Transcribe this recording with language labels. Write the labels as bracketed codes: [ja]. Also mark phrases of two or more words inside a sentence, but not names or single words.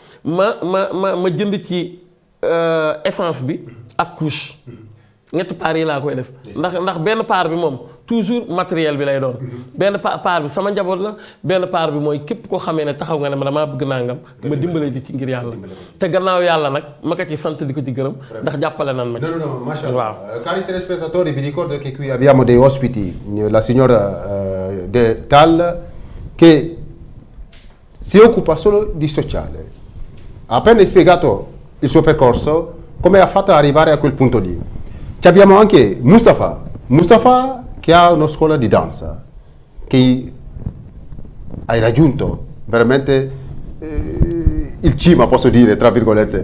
[wo] ma jënd ci essence bi ak couche ñetti paar yi laa koy def ndax benn paar bi moom toujours matériel bi lay doon benn paar bi sama njaboot la benn paar bi mooy képp koo xamee ne taxaw nga ne ma damaa bëgg nangam ma dimbale di ci ngir yàlla te gannaaw yàlla nag ma ko ci sant di ko ci gërëm ndax jàppale nan ma ci. [it] No, mashallah. Cari telespettatori, vi ricordo che qui abbiamo dei ospiti, la signora De Tal che si occupa solo di sociale. appena spiegato il suo percorso, come ha fatto ad arrivare a quel punto lì. Ci abbiamo anche Mustafa che ha una scuola di danza, che hai raggiunto veramente il cima, posso dire, tra virgolette.